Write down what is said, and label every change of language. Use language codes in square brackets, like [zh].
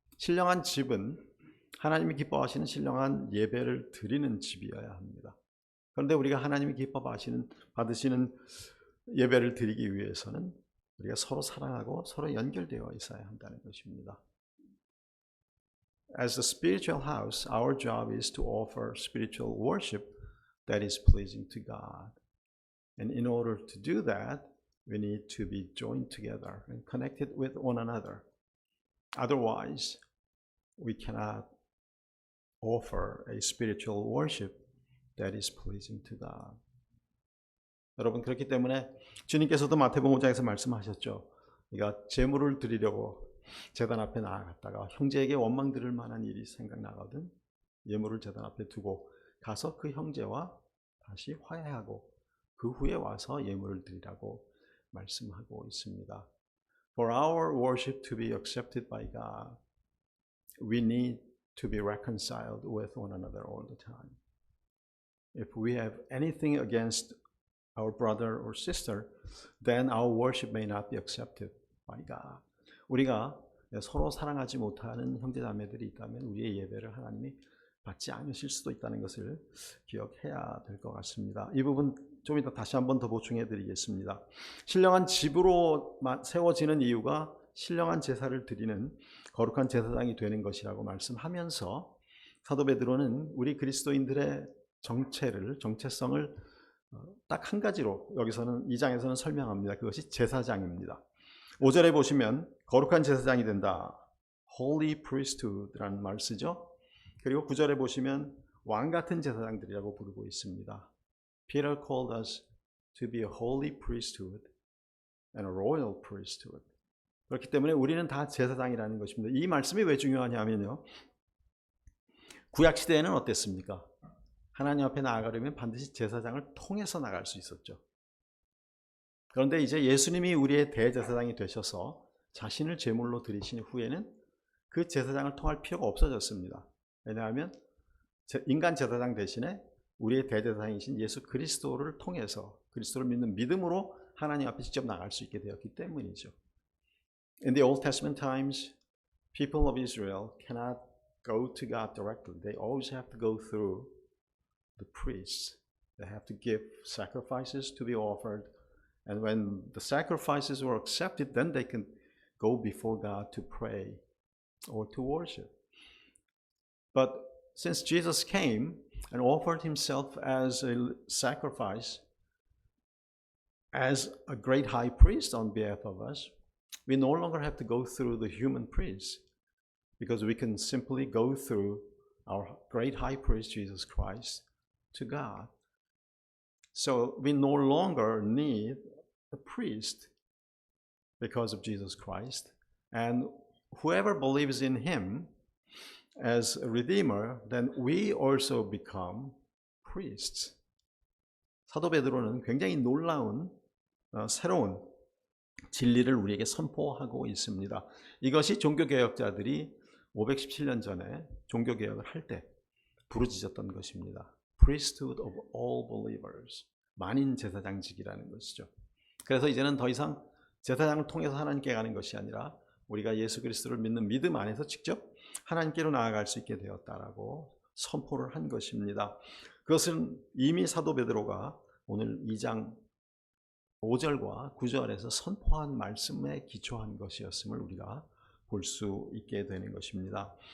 [ko] 신령한 집은 하나님이 기뻐하시는 신령한 예배를 드리는 집이어야 합니다. 그런데 우리가 하나님이 받으시는 예배를 드리기 위해서는 우리가 서로 사랑하고 서로 연결되어 있어야 한다는 것입니다. [en] As the spiritual house, our job is to offer spiritual worship that is pleasing to God. And in order to do that, we need to be joined together and connected with one another. Otherwise, we cannot offer a spiritual worship that is pleasing to God. [ko] 여러분, 그렇기 때문에 주님께서도 마태복음 5장에서 말씀하셨죠. 네가 제물을 드리려고 제단 앞에 나아갔다가 형제에게 원망 들을 만한 일이 생각나거든 예물을 제단 앞에 두고 가서 그 형제와 다시 화해하고 그 후에 와서 예물을 드리라고 말씀하고 있습니다. [en] For our worship to be accepted by God, we need to be reconciled with one another all the time. If we have anything against our brother or sister, then our worship may not be accepted by God. [ko] 우리가 서로 사랑하지 못하는 형제자매들이 있다면 우리의 예배를 하나님이 받지 않으실 수도 있다는 것을 기억해야 될 것 같습니다. 이 부분 좀 이따 다시 한번 더 보충해 드리겠습니다. 신령한 집으로 세워지는 이유가 신령한 제사를 드리는 거룩한 제사장이 되는 것이라고 말씀하면서 사도 베드로는 우리 그리스도인들의 정체성을 딱 한 가지로 여기서는 2장에서는 설명합니다. 그것이 제사장입니다. 5절에 보시면 거룩한 제사장이 된다. [en] Holy priesthood [ko] 라는 말을 쓰죠. 그리고 9절에 보시면 왕 같은 제사장들이라고 부르고 있습니다. [en] Peter called us to be a holy priesthood and a royal priesthood. [ko] 그렇기 때문에 우리는 다 제사장이라는 것입니다. 이 말씀이 왜 중요하냐면요. 구약 시대에는 어땠습니까? 하나님 앞에 나아가려면 반드시 제사장을 통해서 나갈 수 있었죠. 그런데 이제 예수님이 우리의 대제사장이 되셔서 자신을 제물로 드리신 후에는 그 제사장을 통할 필요가 없어졌습니다. 왜냐하면 인간 제사장 대신에 우리의 대제사장이신 예수 그리스도를 통해서 그리스도를 믿는 믿음으로 하나님 앞에 직접 나갈 수 있게 되었기 때문이죠. [en] In the Old Testament times, people of Israel cannot go to God directly. They always have to go through the priests. They have to give sacrifices to be offered. And when the sacrifices were accepted, then they can go before God to pray or to worship. But since Jesus came and offered himself as a sacrifice, as a great high priest on behalf of us, we no longer have to go through the human priests because we can simply go through our great high priest, Jesus Christ, to God. So we no longer need a priest because of Jesus Christ. And whoever believes in him as a redeemer, then we also become priests. [ko] 사도 베드로는 굉장히 놀라운 새로운 진리를 우리에게 선포하고 있습니다. 이것이 종교개혁자들이 517년 전에 종교개혁을 할 때 부르짖었던 것입니다. [en] Priesthood of all believers. [ko] 만인 제사장직이라는 것이죠. 그래서 이제는 더 이상 제사장을 통해서 하나님께 가는 것이 아니라 우리가 예수 그리스도를 믿는 믿음 안에서 직접 하나님께로 나아갈 수 있게 되었다라고 선포를 한 것입니다. 그것은 이미 사도 베드로가 오늘 2장 5절과 9절에서 선포한 말씀에 기초한 것이었음을 우리가 볼 수 있게 되는 것입니다.